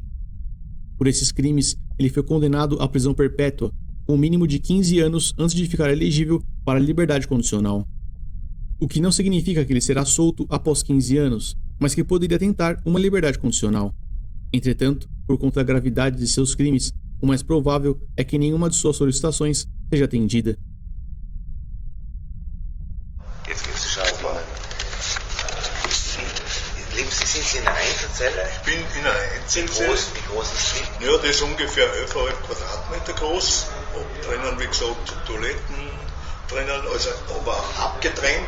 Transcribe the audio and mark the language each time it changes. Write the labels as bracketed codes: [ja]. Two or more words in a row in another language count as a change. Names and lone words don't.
[pt] Por esses crimes, ele foi condenado à prisão perpétua, com um mínimo de 15 anos antes de ficar elegível para a liberdade condicional. O que não significa que ele será solto após 15 anos, mas que poderia tentar uma liberdade condicional. Entretanto, por conta da gravidade de seus crimes, o mais provável é que nenhuma de suas solicitações seja atendida. [de] Sind Sie in einer Einzelzelle? Ich bin in einer Einzelzelle. Wie groß ist die? Ja, das ist ungefähr 11,5 Quadratmeter groß. Drinnen, wie gesagt, Toiletten drinnen, also aber abgetrennt.